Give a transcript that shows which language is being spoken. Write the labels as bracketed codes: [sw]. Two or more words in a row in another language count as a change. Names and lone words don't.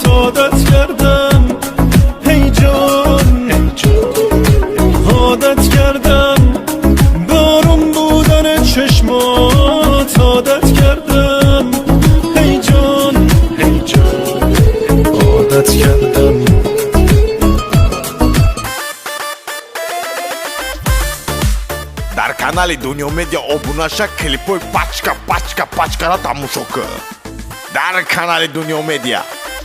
[fa] عادت کردم هی جان هی جان، عادت کردم به آروم بودن چشمات، عادت کردم هی جان هی جان، عادت کردم. [tg] Дар канали Дунио Медиа обунаша клипои пачка пачка пачкара тамошо кун. Дар канали Дунио Медиа